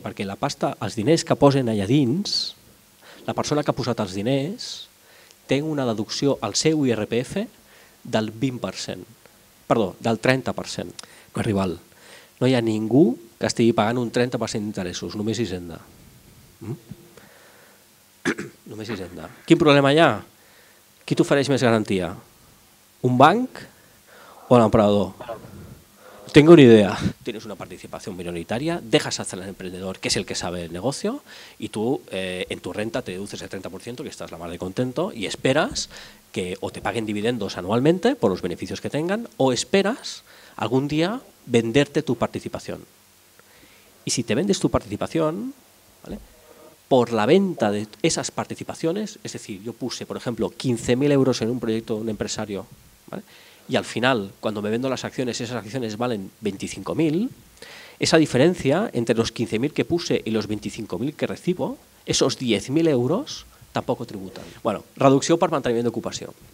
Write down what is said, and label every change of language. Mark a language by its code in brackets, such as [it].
[ca] Perquè la pasta, els diners que posen allà dins, la persona que ha posat els diners té una deducció al seu IRPF del 20%, perdó, del 30%, no és rival. No hi ha ningú que estigui pagant un 30% d'interessos, només Hisenda. Només Hisenda. Quin problema hi ha? Qui t'ofereix més garantia? Un banc o l'emprenedor? [es] Tengo una idea. Tienes una participación minoritaria, dejas hacer al emprendedor, que es el que sabe el negocio, y tú en tu renta te deduces el 30%, que estás la mar de contento, y esperas que o te paguen dividendos anualmente por los beneficios que tengan, o esperas algún día venderte tu participación. Y si te vendes tu participación, ¿vale? Por la venta de esas participaciones, es decir, yo puse, por ejemplo, 15.000 euros en un proyecto de un empresario, ¿vale? Y al final, cuando me vendo las acciones, esas acciones valen 25.000, esa diferencia entre los 15.000 que puse y los 25.000 que recibo, esos 10.000 euros [ca] tampoc tributen. Bueno, reducció per manteniment d'ocupació.